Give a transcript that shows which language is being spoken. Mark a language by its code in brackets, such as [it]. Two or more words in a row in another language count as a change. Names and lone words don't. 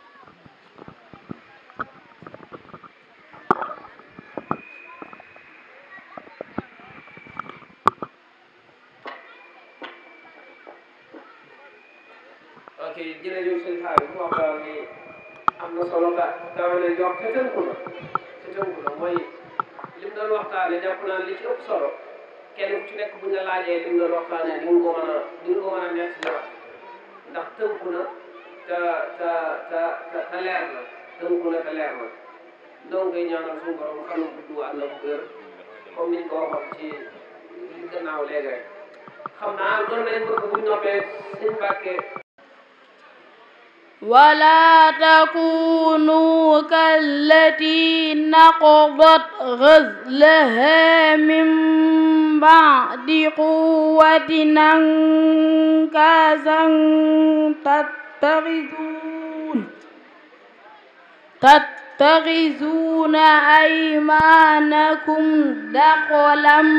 [wo] ok jërëjëf sëñ Xaadim waxtaan bi am na solo kawe na jox te tënku na mooy lim doon waxtaane jàpp naa li ci ëpp solo kenn ku ci nekk buñ la laajee lim doon waxtaane di nga ko mën a nekk li wax ndax tënku na te leer na tënku na te leer na donc ngay ñaanal suñu borom xam na gudd ànd ak wér comme niñ ko waxoon ci li gannaaw léegi rek xam naa doon nañ bëgg buñ noppee sëñ Mbàkke [ar] ولا تكونوا كالتي نقضت غزلها من بعد قوة أنكاثا تتخذون أيمانكم دخلا